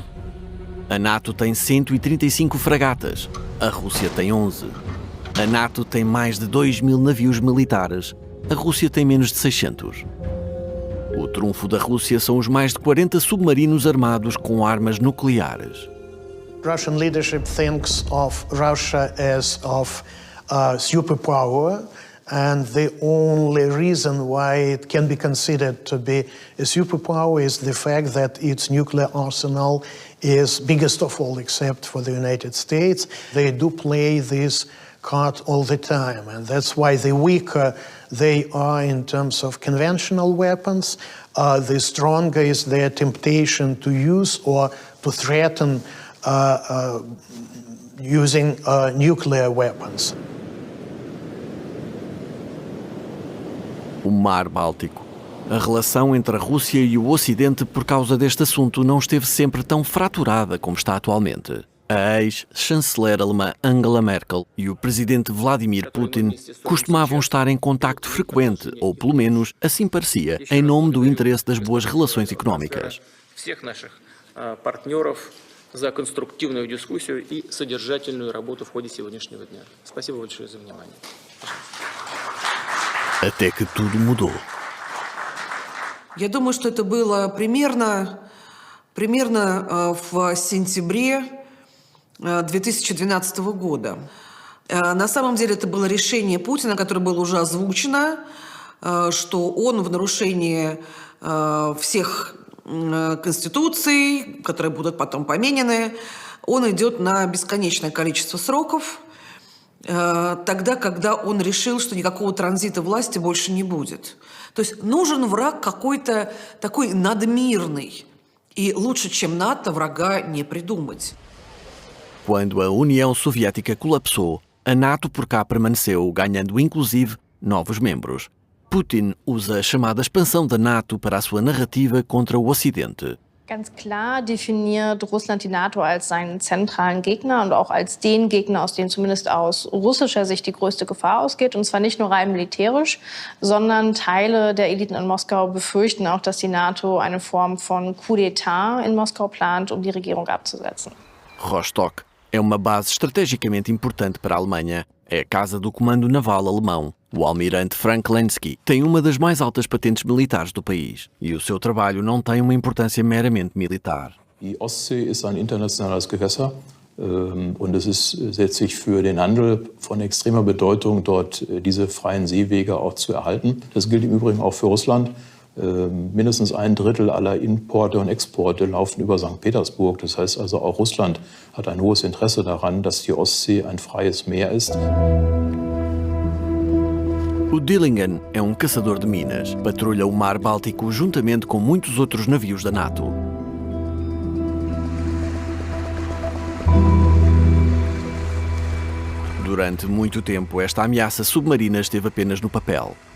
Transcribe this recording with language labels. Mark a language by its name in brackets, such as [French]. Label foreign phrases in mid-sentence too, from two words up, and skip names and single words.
[Portuguese] A NATO tem 135 fragatas, a Rússia tem 11. A NATO tem mais de 2.000 navios militares, a Rússia tem menos de 600. O trunfo da Rússia são os mais de 40 submarinos armados com armas nucleares. [English] Russian leadership thinks of Russia as of a superpower, and the only reason why it can be considered to be a superpower is the fact that its nuclear arsenal is biggest of all except for the United States. They do play this card all the time, and that's why the weaker they are in terms of conventional weapons, the stronger is their temptation to use or to threaten using nuclear weapons. [Portuguese] O Mar Báltico. A relação entre a Rússia e o Ocidente por causa deste assunto não esteve sempre tão fraturada como está atualmente. A ex-chanceler alemã Angela Merkel e o presidente Vladimir Putin costumavam estar em contacto frequente, ou pelo menos assim parecia, em nome do interesse das boas relações económicas. [Russian] За конструктивную дискуссию и содержательную работу в ходе сегодняшнего дня. Спасибо большое за внимание. [Portuguese] Até que tudo mudou. [Russian] Я думаю, что это было примерно в сентябре 2012 года. На самом деле это было решение Путина, которое было уже озвучено, что он в нарушении всех конституций, которые будут потом поменены, он идет на бесконечное количество сроков, тогда, когда он решил, что никакого транзита власти больше не будет. То есть нужен враг какой-то такой надмирный. И лучше, чем НАТО, врага не придумать. [Portuguese] Quando a União Soviética colapsou, a NATO por cá permaneceu, ganhando inclusive novos membros. Putin usa a chamada expansão da NATO para a sua narrativa contra o Ocidente. [German] Ganz klar definiert Russland die NATO als seinen zentralen Gegner und auch als den Gegner, aus dem zumindest aus russischer Sicht die größte Gefahr ausgeht. Und zwar nicht nur rein militärisch, sondern Teile der Eliten in Moskau befürchten auch, dass die NATO eine Form von [French] Coup d'État [German] in Moskau plant, um die Regierung abzusetzen. [Portuguese] Rostock é uma base estrategicamente importante para a Alemanha. É a casa do comando naval alemão. O almirante Frank Lenski tem uma das mais altas patentes militares do país e o seu trabalho não tem uma importância meramente militar. [German] Die Ostsee ist ein internationales Gewässer und es ist letztlich für den Handel von extremer Bedeutung, dort diese freien Seewege auch zu erhalten. Das gilt im Übrigen auch für Russland. Mindestens 1/3 aller Importe und Exporte laufen über St. Petersburg. Das heißt also, auch Russland hat ein hohes Interesse daran, dass die Ostsee ein freies Meer ist. [Portuguese] O Dillingen é caçador de minas. Patrulha o Mar Báltico juntamente com muitos outros navios da NATO. Durante muito tempo, esta ameaça submarina esteve apenas no papel.